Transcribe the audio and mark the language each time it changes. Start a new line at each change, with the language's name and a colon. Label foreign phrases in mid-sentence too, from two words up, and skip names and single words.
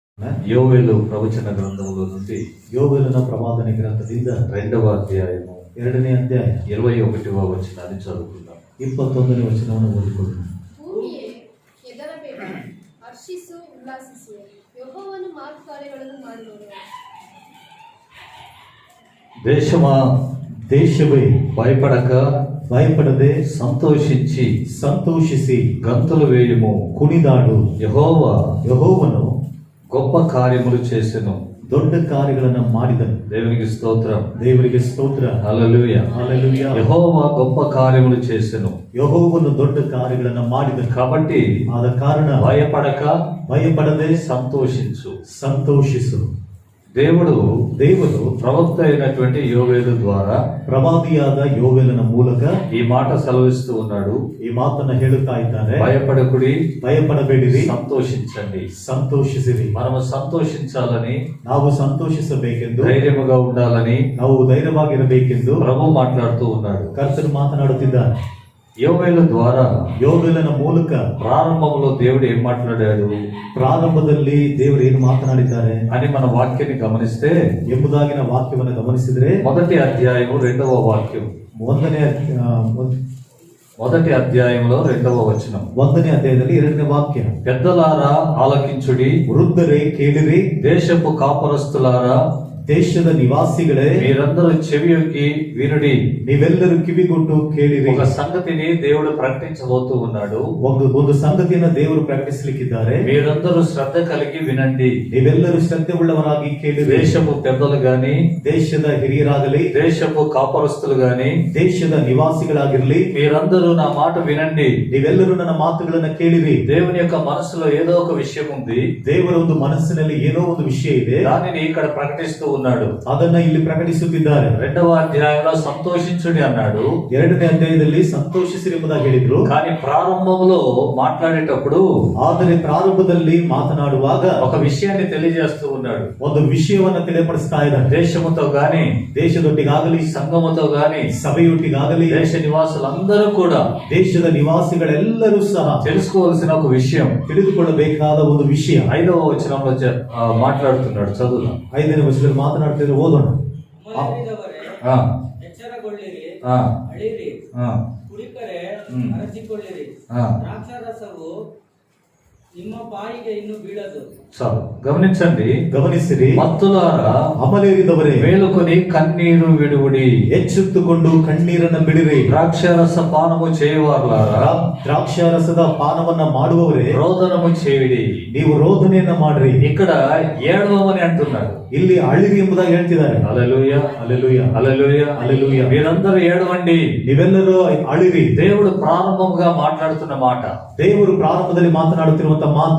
Telugu: యోవేలు ప్రవచన గ్రంథములో నుండి
Kannada: ಯೋವೇಲನ ಪ್ರವಾದನೆ ಗ್ರಂಥದಿಂದ
Telugu: 2వ అధ్యాయము
Kannada: 2ನೇ ಅಧ್ಯಾಯ
Telugu: 21వ వచనాన్ని చదువుకుందాం.
Kannada: 21ನೇ ವಚನವನ್ನು ಓದಿಕೊಳ್ಳೋಣ. ಭೂಮಿಯೇ ಎದರಬೇಡ, ಹರ್ಷಿಸು, ಉಲ್ಲಾಸಿಸು, ಯೆಹೋವನು ಕಾರ್ಯಗಳನ್ನು ಮಾಡುವನು. ದೇಶವೇ ಭಯಪಡದೆ ಸಂತೋಷಿಸಿ
Telugu: గంతులు వేయుము.
Kannada: ಕುಣಿದಾಡು. ಯೆಹೋವನು
Telugu: గొప్ప కార్యములు చేసెను,
Kannada: ದೊಡ್ಡ ಕಾರ್ಯಗಳನ್ನು ಮಾಡಿದನು.
Telugu: దేవునికి స్తోత్ర.
Kannada: ಹಲ್ಲೆಲೂಯಾ.
Telugu: యెహోవా గొప్ప కార్యములు చేసెను.
Kannada: ಯೆಹೋವನು ದೊಡ್ಡ ಕಾರ್ಯಗಳನ್ನು ಮಾಡಿದನು.
Telugu: కాబట్టి
Kannada: ಆದ ಕಾರಣ ಭಯಪಡದೆ ಸಂತೋಷಿಸು.
Telugu: దేవుడు ప్రవక్త అయినటువంటి యోవేలు ద్వారా, ప్రవాదియాದ
Kannada: ಯೋವೇಲನ ಮೂಲಕ
Telugu: ఈ మాట సెలవిస్తూ ఉన్నాడు.
Kannada: ಈ ಮಾತನ್ನ ಹೇಳುತ್ತಾ ಇದ್ದಾನೆ. ಭಯಪಡಬೇಡಿರಿ, ಸಂತೋಷಿಸಿರಿ.
Telugu: మనము సంతోషించాలని,
Kannada: ನಾವು ಸಂತೋಷಿಸಬೇಕೆಂದು,
Telugu: ధైర్యముగా ఉండాలని,
Kannada: ನಾವು ಧೈರ್ಯವಾಗಿರಬೇಕೆಂದು
Telugu: ప్రభు మాట్లాడుతూ ఉన్నాడు.
Kannada: ಕರ್ತನು ಮಾತನಾಡುತ್ತಿದ್ದಾನೆ.
Telugu: యోవేలు ద్వారా,
Kannada: ಯೋವೇಲನ ಮೂಲಕ
Telugu: ప్రారంభంలో దేవుడు ఏం మాట్లాడాడు,
Kannada: ಪ್ರಾರಂಭದಲ್ಲಿ ದೇವರು ಏನು ಮಾತನಾಡಿದ್ದಾರೆ
Telugu: అని మన వాక్యాన్ని గమనిస్తే,
Kannada: ಎಂಬುದಾಗಿನ ವಾಕ್ಯವನ್ನು ಗಮನಿಸಿದ್ರೆ,
Telugu: మొదటి అధ్యాయము 2వ వాక్యం, మొదటి అధ్యాయంలో 2వ వచనం,
Kannada: 1ನೇ ಅಧ್ಯಾಯದಲ್ಲಿ 2ನೇ ವಾಕ್ಯ.
Telugu: పెద్దలారా ఆలకించుడి,
Kannada: ವೃದ್ಧರೇ ಕೇಳಿರಿ,
Telugu: దేశపు కాపురస్తులారా,
Kannada: ದೇಶದ ನಿವಾಸಿಗಳೇ
Telugu: మీరందరూ చెవియొగ్గి వినుడి.
Kannada: ನೀವೆಲ್ಲರೂ ಕಿವಿಗೊಟ್ಟು ಕೇಳಿರಿ.
Telugu: ఒక సంగతిని దేవుడు ప్రకటించబోతూ ఉన్నాడు.
Kannada: ಒಂದು ಸಂಗತಿಯನ್ನು ದೇವರು ಪ್ರಕಟಿಸಲಿಕ್ಕಿದ್ದಾರೆ.
Telugu: మీరందరూ శ్రద్ధ కలిగి వినండి.
Kannada: ನೀವೆಲ್ಲರೂ ಶ್ರದ್ಧೆ ಉಳ್ಳವರಾಗಿ ಕೇಳಿರಿ.
Telugu: దేశపు పెద్దలు గాని,
Kannada: ದೇಶದ ಹಿರಿಯರಾಗಲಿ,
Telugu: దేశపు కాపురస్తులు గాని,
Kannada: ದೇಶದ ನಿವಾಸಿಗಳಾಗಿರಲಿ,
Telugu: మీరందరూ నా మాట వినండి.
Kannada: ನೀವೆಲ್ಲರೂ ನನ್ನ ಮಾತುಗಳನ್ನ ಕೇಳಿರಿ.
Telugu: దేవుని యొక్క మనసులో ఏదో ఒక విషయం ఉంది.
Kannada: ದೇವರ ಒಂದು ಮನಸ್ಸಿನಲ್ಲಿ ಏನೋ ಒಂದು ವಿಷಯ ಇದೆ.
Telugu: దానిని ఇక్కడ ప్రకటిస్తూ ఉన్నాడు.
Kannada: ಅದನ್ನ ಇಲ್ಲಿ ಪ್ರಕಟಿಸುತ್ತಿದ್ದಾರೆ.
Telugu: 2వ అధ్యాయంలో సంతోషించుడి అన్నాడు.
Kannada: 2ನೇ ಅಧ್ಯಾಯದಲ್ಲಿ ಸಂತೋಷಿಸಿರಿ ಎಂಬುದಾಗಿ ಹೇಳಿದ್ರು.
Telugu: కానీ ప్రారంభంలో మాట్లాడేటప్పుడు,
Kannada: ಆದರೆ ಪ್ರಾರಂಭದಲ್ಲಿ ಮಾತನಾಡುವಾಗ
Telugu: ఒక విషయాన్ని తెలియజేస్తూ ఉన్నాడు.
Kannada: ಒಂದು ವಿಷಯವನ್ನ ತಿಳಿಪಡಿಸ್ತಾ ಇದ್ದಾನೆ.
Telugu: దేశముతో గాని,
Kannada: ದೇಶದೊಟ್ಟಿಗಾಗಲಿ,
Telugu: సంఘముతో గాని,
Kannada: ಸಭೆಯೊಟ್ಟಿಗಾಗಲಿ,
Telugu: దేశ నివాసులందరూ కూడా
Kannada: ದೇಶದ ನಿವಾಸಿಗಳೆಲ್ಲರೂ ಸಹ
Telugu: తెలుసుకోవాల్సిన ఒక విషయం,
Kannada: ತಿಳಿದುಕೊಳ್ಳಬೇಕಾದ ಒಂದು ವಿಷಯ
Telugu: 5వ వచనంలో మాట్లాడుతున్నాడు. చదువు.
Kannada: 5ನೇ ವಚನದಲ್ಲಿ ಮಾತನಾಡ್ತಿದ್ರೆ ಓದೋಣ. ಎಚ್ಚರಗೊಳ್ಳಿರಿ, ಅಳಿರಿ, ಕುಡಿಕರೆ ಅರಚಿಕೊಳ್ಳಿರಿ. ದ್ರಾಕ್ಷಾರಸವು ನಿಮ್ಮ ಬಾಯಿಗೆ ಇನ್ನು ಬೀಳದು.
Telugu: చాలు, గమనించండి.
Kannada: ಮತ್ತುಲಾರ, ಅಮಲೇರಿದವರೇ,
Telugu: మేలుకొని కన్నీరు విడువుడి,
Kannada: ಎಚ್ಚೆತ್ತುಕೊಂಡು ಕಣ್ಣೀರನ್ನ ಬಿಡಿರಿ.
Telugu: ద్రాక్షారస పానము చేయవారులారా,
Kannada: ದ್ರಾಕ್ಷಾರಸದ ಪಾನವನ್ನ ಮಾಡುವವರೇ,
Telugu: రోదనము చేయుడి.
Kannada: ನೀವು ರೋದನೆಯನ್ನ ಮಾಡ್ರಿ.
Telugu: ఇక్కడ ఏడవమని అంటున్నాడు.
Kannada: ಇಲ್ಲಿ ಅಳಿರಿ ಎಂಬುದಾಗಿ ಹೇಳ್ತಿದ್ದಾರೆ.
Telugu: హల్లెలూయా, హల్లెలూయా, హల్లెలూయా, హల్లెలూయా. మీరందరూ ఏడవండి.
Kannada: ನೀವೆಲ್ಲರೂ ಅಳಿರಿ.
Telugu: దేవుడు ప్రారంభముగా మాట్లాడుతున్న మాట,
Kannada: ದೇವರು ಪ್ರಾರಂಭದಲ್ಲಿ ಮಾತನಾಡುತ್ತಿರುವಂತ ಮಾತು.